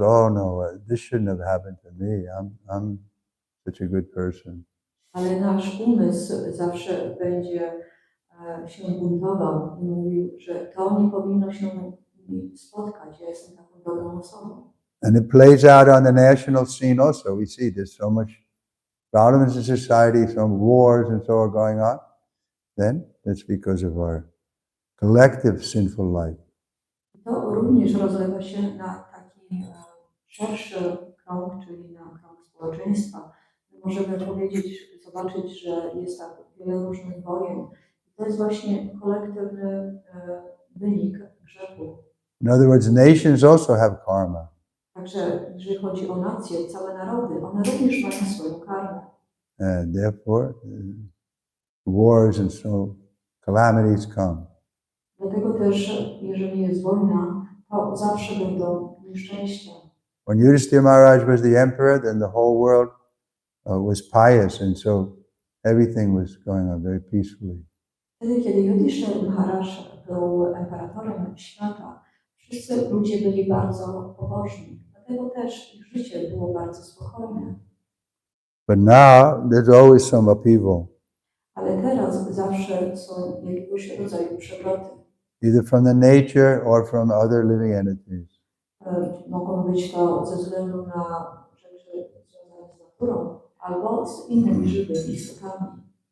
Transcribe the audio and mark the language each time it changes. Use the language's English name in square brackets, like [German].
[English] Oh no, this shouldn't have happened to me. I'm such a good person. [Polish] Ale nasz umysł zawsze będzie się buntował i mówił, że to nie powinno się mi spotkać. Ja jestem taką dobrą osobą. [English] And it plays out on the national scene also. We see there's so much problems in society, some wars and so are going on. Then that's because of our collective sinful life. [Polish] To również rozlewa się na taki szerszy krąg, czyli na krąg społeczeństwa. Możemy zobaczyć, że jest tak wiele różnych wojen. To jest właśnie kolektywny wynik grzechu. [English] In other words, nations also have karma. [Polish] Także jeżeli chodzi o nacje, całe narody, one również mają swoją karmę. [English] And therefore, wars and so calamities come. [Polish] Dlatego też, jeżeli jest wojna, to zawsze będą nieszczęścia. [English] When Yudhishthira Maharaj was the emperor, then the whole world was pious, and so everything was going on very peacefully. [Polish] Wtedy, kiedy Yudhishthira Maharaj był imperatorem świata, wszyscy ludzie byli bardzo pobożni. Dlatego też ich życie było bardzo spokojne. [English] But now there's always some upheaval, [Polish] Ale teraz zawsze są jakiegoś rodzaju przewroty. [English] either from the nature or from other living entities. [Polish] Mogą być to ze względu na rzeczy związane z naturą albo z innymi żywymi istotami.